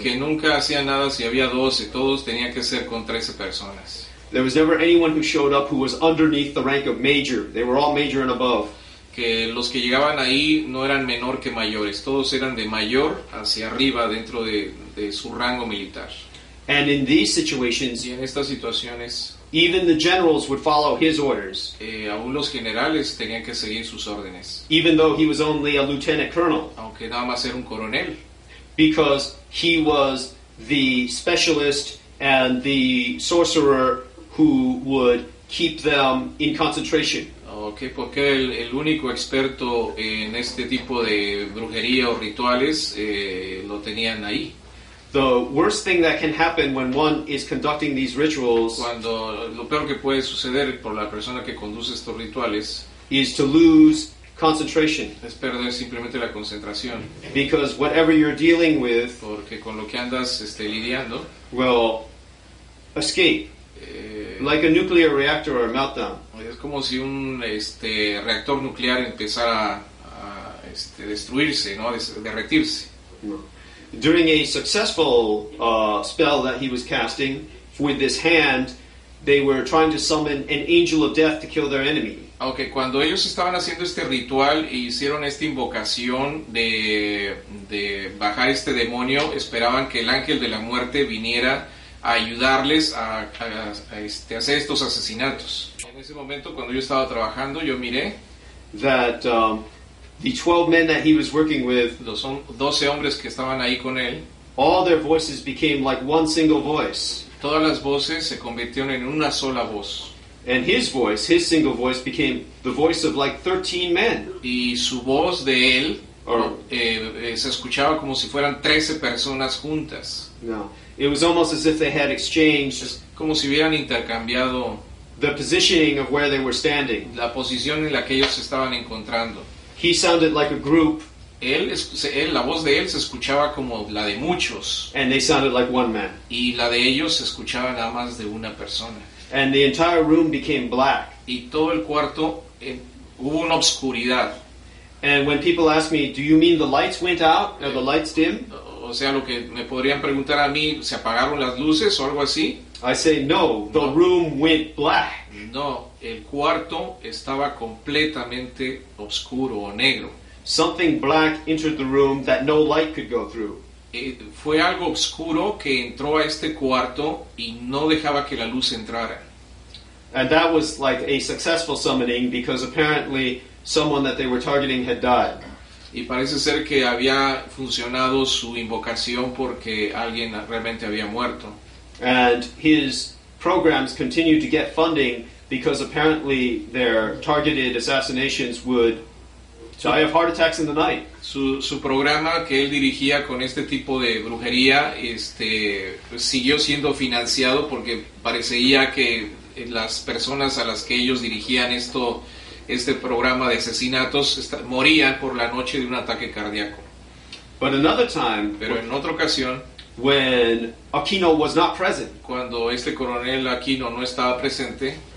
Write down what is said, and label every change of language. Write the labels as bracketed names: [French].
[Spanish] Que nunca hacía nada si había 12. Todos tenían que ser con 13 personas. [English] There was never anyone who showed up who was underneath the rank of major. They were all major and above. [Spanish] Que los que llegaban ahí no eran menor que mayores, todos eran de mayor hacia arriba dentro de su rango militar. [English] And in these situations, [Spanish] y en estas situaciones, [English] even the generals would follow his orders. [Spanish] Aún los generales tenían que seguir sus órdenes. [English] Even though he was only a lieutenant colonel. [Spanish] Aunque nada más era un coronel. [English] Because he was the specialist and the sorcerer who would keep them in concentration. [Spanish] Okay, porque el único experto en este tipo de brujería o rituales lo tenían ahí. [English] The worst thing that can happen when one is conducting these rituals, [Spanish] cuando lo peor que puede suceder por la persona que conduce estos rituales, [English] is to lose concentration. [Spanish] Es perder simplemente la concentración. [English] Because whatever you're dealing with, [Spanish] porque con lo que andas lidiando, [English] will escape. Like a nuclear reactor or a meltdown. [Spanish] Es como si un reactor nuclear empezara a destruirse, ¿no? Derretirse. [English] During a successful spell that he was casting with this hand, they were trying to summon an angel of death to kill their enemy. [Spanish] Aunque cuando ellos estaban haciendo este ritual e hicieron esta invocación de bajar este demonio, esperaban que el ángel de la muerte viniera a ayudarles a hacer estos asesinatos. En ese momento, cuando yo estaba trabajando, yo miré [English] that the 12 men that he was working with, [Spanish] los 12 hombres que estaban ahí con él, [English] all their voices became like one single voice. [Spanish] todas las voces se convirtieron en una sola voz. [English] And his voice, his single voice, became the voice of like 13 men. [Spanish] Y su voz de él se escuchaba como si fueran 13 personas juntas. [English] No, it was almost as if they had exchanged [Spanish] Es como si hubieran intercambiado [English] the positioning of where they were standing. [Spanish] la posición en la que ellos se estaban encontrando. [English] He sounded like a group, [Spanish] La voz de él se escuchaba como la de muchos, [English] and they sounded like one man. [Spanish] y la de ellos se escuchaba nada más de una persona. [English] And the entire room became black. [Spanish] Y todo el cuarto hubo una obscuridad. [English] And when people ask me, do you mean the lights went out or the lights dim? [Spanish] O sea, lo que me podrían preguntar a mí, ¿se apagaron las luces o algo así? [English] I say, no, the room went black. [Spanish] No, el cuarto estaba completamente oscuro o negro. [English] Something black entered the room that no light could go through. [Spanish] Fue algo oscuro que entró a este cuarto y no dejaba que la luz entrara. [English] And that was like a successful summoning because apparently someone that they were targeting had died. [Spanish] Y parece ser que había funcionado su invocación porque alguien realmente había muerto. [English] And his programs continued to get funding because apparently their targeted assassinations would die of heart attacks in the night. [Spanish] Su programa que él dirigía con este tipo de brujería siguió siendo financiado porque parecía que las personas a las que ellos dirigían este programa de asesinatos morían por la noche de un ataque cardíaco. [English] But another time, [Spanish] Pero en otra ocasión, [English] when Aquino was not present, [Spanish] cuando este coronel Aquino no estaba presente,